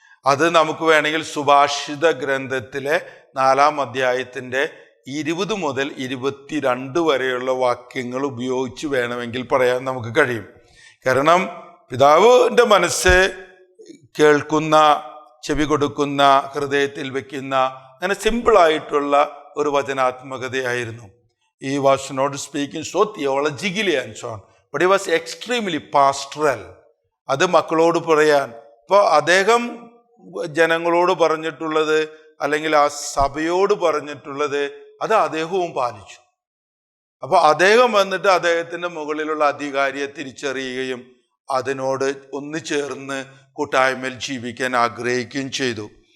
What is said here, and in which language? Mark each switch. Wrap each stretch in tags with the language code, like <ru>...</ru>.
<ml>അത് നമുക്ക് വേണമെങ്കിൽ സുഭാഷിത ഗ്രന്ഥത്തിലെ 4-ാം അധ്യായത്തിൻ്റെ 20 മുതൽ 22 വരെയുള്ള വാക്യങ്ങൾ ഉപയോഗിച്ച് വേണമെങ്കിൽ പറയാൻ നമുക്ക് കഴിയും. കാരണം പിതാവിൻ്റെ മനസ്സ് കേൾക്കുന്ന, ചെവി കൊടുക്കുന്ന, ഹൃദയത്തിൽ വെക്കുന്ന അങ്ങനെ സിമ്പിളായിട്ടുള്ള ഒരു വചനാത്മകതയായിരുന്നു.</ml> <en>He was not speaking so theologically and so on, but he was extremely pastoral.</en> <ml>അത് മക്കളോട് പറയാൻ ഇപ്പോൾ അദ്ദേഹം ജനങ്ങളോട് പറഞ്ഞിട്ടുള്ളത് അല്ലെങ്കിൽ ആ സഭയോട് പറഞ്ഞിട്ടുള്ളത് അത് അദ്ദേഹവും പാലിച്ചു. അപ്പോൾ അദ്ദേഹം വന്നിട്ട് അദ്ദേഹത്തിൻ്റെ മുകളിലുള്ള അധികാരിയെ തിരിച്ചറിയുകയും അതിനോട് ഒന്ന് ചേർന്ന് കൂട്ടായ്മയിൽ ജീവിക്കാൻ ആഗ്രഹിക്കുകയും ചെയ്തു.</ml>